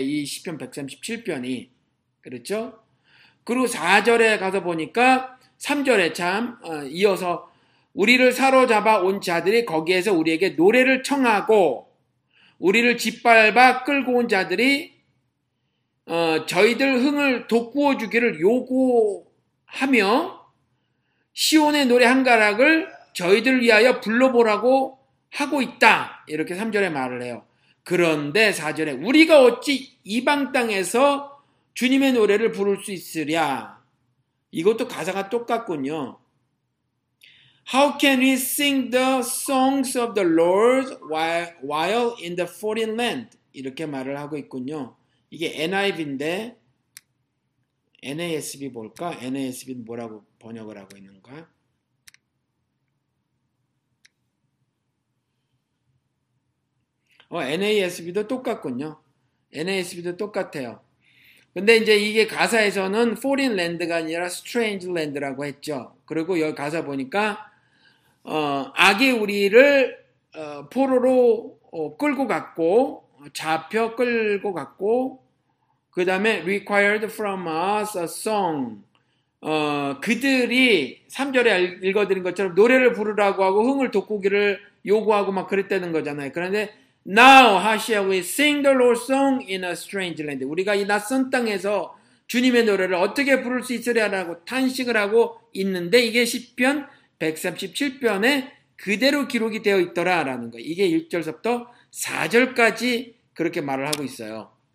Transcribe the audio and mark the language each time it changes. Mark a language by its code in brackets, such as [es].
[ko] 이 시편 137편이. 그렇죠? 그리고 4절에 가서 보니까, 3절에 참, 이어서, 우리를 사로잡아 온 자들이 거기에서 우리에게 노래를 청하고, 우리를 짓밟아 끌고 온 자들이, 저희들 흥을 돋구어 주기를 요구하며, 시온의 노래 한 가락을 저희들 위하여 불러보라고 하고 있다. 이렇게 3절에 말을 해요. 그런데 4절에, 우리가 어찌 이방 땅에서 주님의 노래를 부를 수 있으랴. 이것도 가사가 똑같군요. [en] How can we sing the songs of the Lord while in the foreign land? [ko] 이렇게 말을 하고 있군요. 이게 NIV인데, NASB 볼까? NASB는 뭐라고 번역을 하고 있는가? NASB도 똑같군요. NASB도 똑같아요. 근데 이제 이게 가사에서는 foreign land가 아니라 strange land라고 했죠. 그리고 여기 가사 보니까, 악이 우리를 포로로 끌고 갔고 잡혀 끌고 갔고 그 다음에 [en] required from us a song [ko] 그들이 3절에 읽어드린 것처럼 노래를 부르라고 하고 흥을 돋구기를 요구하고 막 그랬다는 거잖아요. 그런데 [en] now how shall we sing the Lord's song in a strange land? [ko] 우리가 이 낯선 땅에서 주님의 노래를 어떻게 부를 수 있으랴라고 탄식을 하고 있는데 이게 시편 137편에 그대로 기록이 되어 있더라라는 거예요. 이게 1절서부터 4절까지 그렇게 말을 하고 있어요.